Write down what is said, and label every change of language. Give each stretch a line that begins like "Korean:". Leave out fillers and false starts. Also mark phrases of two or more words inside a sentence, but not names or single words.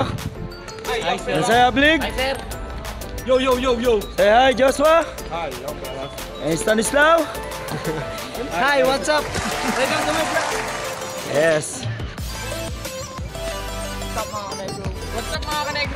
English: Hi, sir. Say hi, Blig. Hi, sir. Yo. Say hi, Joshua. Hi, yo, brother. And Stanislaw. Hi, what's up? Welcome to my vlog. Yes. What's up
Filipino: mga kanegro?